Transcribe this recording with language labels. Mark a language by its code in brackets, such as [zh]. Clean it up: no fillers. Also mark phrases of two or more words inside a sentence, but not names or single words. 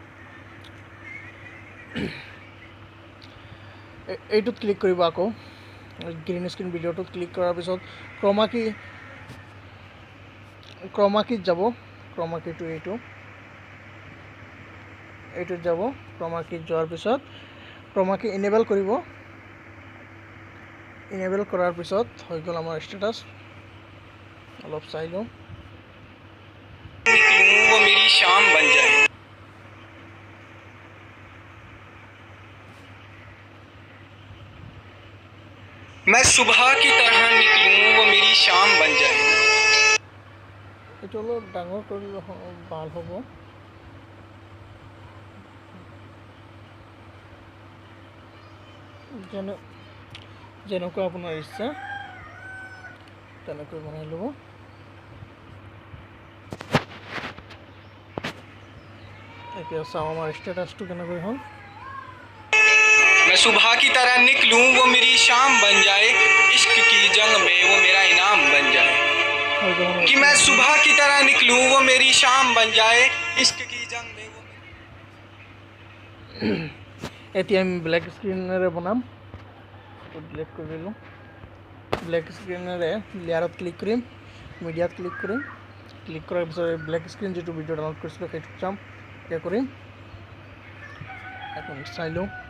[as] এইটোত ক্লিক কৰিব আকৌ, [en] green screen [as] ভিডিঅ'টোত ক্লিক কৰাৰ পিছত [en] chroma key [as] যাব। [en] chroma key [as] এইটোত যাব। [en] chroma key [as] যোৱাৰ পিছত [en] chroma key enable [as] কৰিব। ইনেবল কৰাৰ পিছত হৈ গ'ল আমাৰ ষ্টেটাছ। অলপ চাই লওঁ। [hi] वो मेरी शाम बन जाए। मैं सुबह की तरह निकलूं वो मेरी शाम बन जाए। [as] এইটো অলপ ডাঙৰ কৰিলে ভাল হ'ব। যেনেকুৱা আপোনাৰ ইচ্ছা তেনেকৈ বনাই ল'ব। এতিয়া চাওঁ আমাৰ ষ্টেটাছটো কেনেকৈ হ'ল। [hi] मैं सुबह की तरह निकलूं वो मेरी शाम बन जाए, इश्क की जंग में वो मेरा इनाम बन जाए। कि मैं सुबह की तरह निकलूं वो मेरी शाम बन जाए, इश्क की जंग में वो [as] এতিয়া আমি [en] black screen [as] বনাম। ডিলিট কৰি দিলোঁ। [en] black screen [as] লেয়াৰত ক্লিক কৰিম, মিডিয়াত ক্লিক কৰিম। ক্লিক কৰাৰ পিছত [en] black screen [as] যিটো [en] video download [as] কৰিছিলোঁ সেইটোত যাম। এতিয়া কৰিম, এখন চাই লওঁ।